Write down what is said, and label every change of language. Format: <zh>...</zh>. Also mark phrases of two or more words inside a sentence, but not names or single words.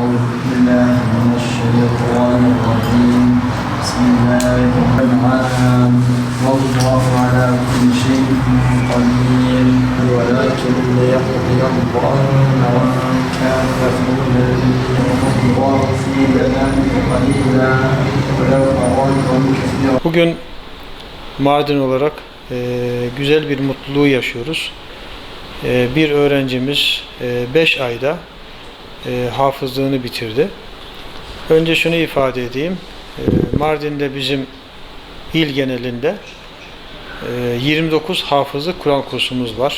<ar>أعوذ بالله من الشيطان الرجيم بسم الله الرحمن والله على كل شيء قدير ولكن ليقضي أمرا كان مفعولا ليقضي الله في ذلك قليلا ولو أرادهم كثيرا.</ar> <tr>Bugün Mardin olarak güzel bir mutluluğu yaşıyoruz. Bir öğrencimiz 5 ayda hafızlığını bitirdi. Önce şunu ifade edeyim. Mardin'de bizim il genelinde 29 hafızlık Kur'an kursumuz var.</tr>